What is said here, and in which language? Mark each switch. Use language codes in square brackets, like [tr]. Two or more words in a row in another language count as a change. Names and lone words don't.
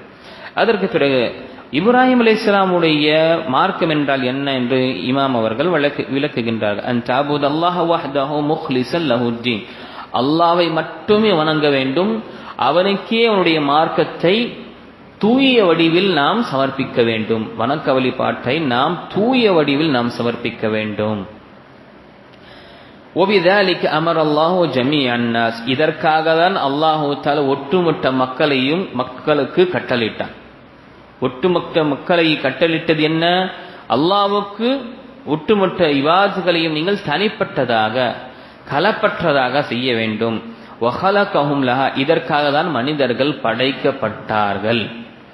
[ta] அதற்கு பிறகு இப்ராஹிம் அலைஹிஸ்ஸலாமுடைய மார்க்கம் என்றால் என்ன என்று இமாம் அவர்கள் விளக்குகின்றார்கள். [ar] أن تعبد الله وحده مخلصا له الدين, [ta] அல்லாஹ்வை மட்டுமே வணங்க வேண்டும், அவனுக்கே அவனுடைய மார்க்கத்தை தூய வடிவில் நாம் சமர்ப்பிக்க வேண்டும். வணக்க வழிபாட்டை நாம் தூய வடிவில் நாம் சமர்ப்பிக்க வேண்டும். [ar] وبذلك امر الله جميع الناس, [ta] இதற்காக தான் [ar] الله تعالى [ta] ஒட்டுமொத்த மக்களுக்கு கட்டளையிட்டான். ஒட்டுமொத்த மக்களை கட்டளையிட்டது என்ன? அல்லாஹ்வுக்கு ஒட்டுமொத்த இபாதத்துகளையும் நீங்கள் தனிப்பட்டதாக கலப்பற்றதாக செய்ய வேண்டும். [ar] وخلقهم لها, [ta] இதற்காக தான் மனிதர்கள் படைக்கப்பட்டார்கள்.